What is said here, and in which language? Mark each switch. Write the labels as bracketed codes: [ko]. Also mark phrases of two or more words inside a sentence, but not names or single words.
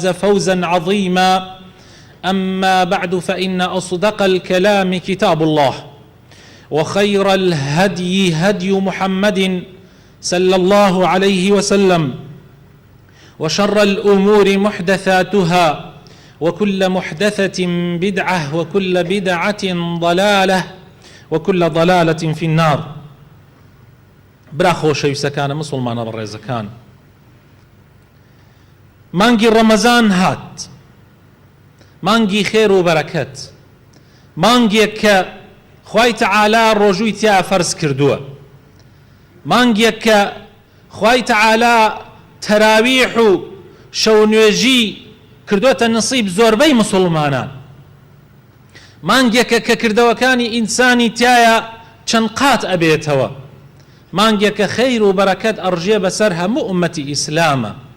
[ar] فوزا عظيما أما بعد فإن أصدق الكلام كتاب الله وخير الهدي هدي محمد صلى الله عليه وسلم وشر الأمور محدثاتها وكل محدثة بدعة وكل بدعة ضلالة وكل ضلالة في النار. [ckb] برا خۆشەویستەکانە مسلمانە بەڕێزەکان، مانگی ڕەمەزان هات، مانگی خێر و بەرەکەت، مانگێک کە خوای تەعالا ڕۆژووی تیا فەرز کردووە، مانگێک کە خوای تەعالا تەراویح و شەو نوێژی کردووەتە نسیب زۆربەی مسلمانان، مانگێکە کە کردەوەکانی ئینسانی تایە چەند قات ئەبێتەوە، مانگێکە خەیر و بەرەکەت ئەڕژێ بەسەر هەموو ئومەتی ئیسلامە،